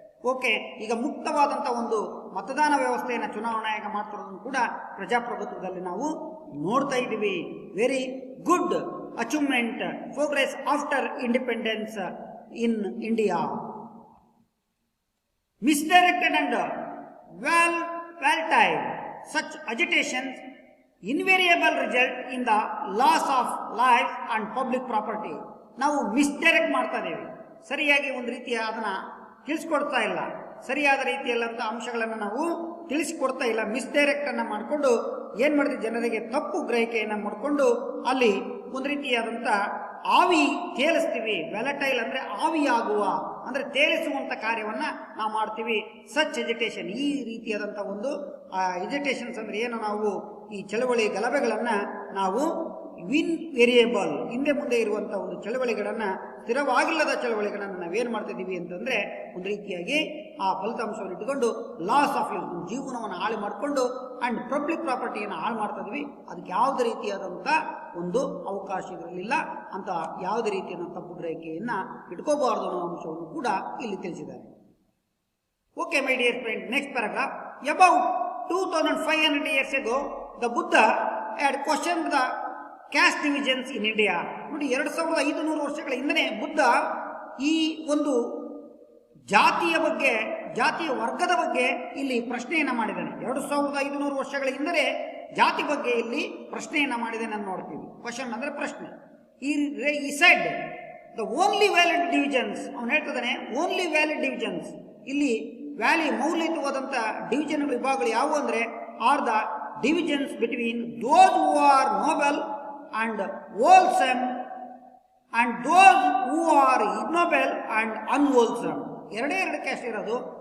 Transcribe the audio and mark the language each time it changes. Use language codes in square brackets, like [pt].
[kn] Okay, ಈಗ ಮುಕ್ತವಾದಂಥ ಒಂದು ಮತದಾನ ವ್ಯವಸ್ಥೆಯನ್ನು ಚುನಾವಣಾ ಆಯೋಗ ಮಾಡ್ತಿರೋದನ್ನು ಕೂಡ ಪ್ರಜಾಪ್ರಭುತ್ವದಲ್ಲಿ ನಾವು ನೋಡ್ತಾ ಇದ್ದೀವಿ. [en] Very good achievement, progress after independence in India. Misdirected and well-timed such agitations invariable result in the loss of life and public property. [kn] ನಾವು ಮಿಸ್ಡೈರೆಕ್ಟ್ ಮಾಡ್ತಾ ಇದ್ದೀವಿ, ಸರಿಯಾಗಿ ಒಂದು ರೀತಿಯ ಅದನ್ನು ತಿಳಿಸ್ಕೊಡ್ತಾ ಇಲ್ಲ, ಸರಿಯಾದ ರೀತಿಯಲ್ಲಂಥ ಅಂಶಗಳನ್ನು ನಾವು ತಿಳಿಸಿಕೊಡ್ತಾ ಇಲ್ಲ. ಮಿಸ್ಡೈರೆಕ್ಟನ್ನು ಮಾಡಿಕೊಂಡು ಏನು ಮಾಡಿದ್ವಿ, ಜನರಿಗೆ ತಪ್ಪು ಗ್ರಹಿಕೆಯನ್ನು ಮಾಡಿಕೊಂಡು ಅಲ್ಲಿ ಒಂದು ರೀತಿಯಾದಂಥ ಆವಿ ತೇಲಿಸ್ತೀವಿ. ವ್ಯಾಲಟೈಲ್ ಅಂದರೆ ಆವಿಯಾಗುವ, ಅಂದರೆ ತೇಲಿಸುವಂಥ ಕಾರ್ಯವನ್ನು ನಾವು ಮಾಡ್ತೀವಿ. ಸಚ್ ಎಜಿಟೇಷನ್, ಈ ರೀತಿಯಾದಂಥ ಒಂದು ಎಜಿಟೇಷನ್ಸ್ ಅಂದರೆ ಏನು, ನಾವು ಈ ಚಳವಳಿ ಗಲಭೆಗಳನ್ನು ನಾವು ವೇರಿಯೇಬಲ್ ಹಿಂದೆ ಮುಂದೆ ಇರುವಂಥ ಒಂದು ಚಳವಳಿಗಳನ್ನು, ಸ್ಥಿರವಾಗಿಲ್ಲದ ಚಳವಳಿಗಳನ್ನು ನಾವೇನು ಮಾಡ್ತಿದ್ದೀವಿ ಅಂತಂದರೆ ಒಂದು ರೀತಿಯಾಗಿ ಆ ಫಲಿತಾಂಶವನ್ನು ಇಟ್ಟುಕೊಂಡು ಲಾಸ್ ಆಫ್ ಲೈಫ್, ಜೀವನವನ್ನು ಹಾಳು ಮಾಡಿಕೊಂಡು ಆ್ಯಂಡ್ ಪಬ್ಲಿಕ್ ಪ್ರಾಪರ್ಟಿಯನ್ನು ಹಾಳು ಮಾಡ್ತಾ ಇದ್ವಿ. ಅದಕ್ಕೆ ಯಾವುದೇ ರೀತಿಯಾದಂಥ ಒಂದು ಅವಕಾಶ ಇರಲಿಲ್ಲ ಅಂತ ಯಾವುದೇ ರೀತಿಯ ತಪ್ಪು ಗ್ರಹಿಕೆಯನ್ನು ಇಟ್ಕೋಬಾರ್ದು ಅನ್ನೋ ಅಂಶವನ್ನು ಕೂಡ ಇಲ್ಲಿ ತಿಳಿಸಿದ್ದಾರೆ. [en] Okay my dear friend, next paragraph. About 2500 years ago the Buddha had questioned the caste divisions in India. [kn] ನೋಡಿ, 2500 ವರ್ಷಗಳ ಹಿಂದೆ ಬುದ್ಧ ಈ ಒಂದು ಜಾತಿಯ ಬಗ್ಗೆ, ಜಾತಿಯ ವರ್ಗದ ಬಗ್ಗೆ ಇಲ್ಲಿ ಪ್ರಶ್ನೆಯನ್ನು ಮಾಡಿದ್ದಾನೆ. 2500 ವರ್ಷಗಳ ಹಿಂದೆ ಜಾತಿ ಬಗ್ಗೆ ಇಲ್ಲಿ ಪ್ರಶ್ನೆಯನ್ನು ಮಾಡಿದ್ದಾನೆ ಅಂತ ನೋಡ್ತೀವಿ. ಕ್ವಶನ್ ಅಂದರೆ ಪ್ರಶ್ನೆ. [en] ಈ side the only valid divisions, [kn] ಅವನು ಹೇಳ್ತಿದ್ದಾನೆ [en] only valid divisions, [kn] ಇಲ್ಲಿ ಮೌಲ್ಯಯುತವಾದಂಥ ಡಿವಿಷನ್ ವಿಭಾಗಗಳು ಯಾವುವು ಅಂದರೆ [en] Are the divisions between those who are noble and wholesome and those who are ignoble and unwholesome. [kn] ಎರಡೇ ಕ್ಯಾಸ್ಟ್ ಇರೋದು.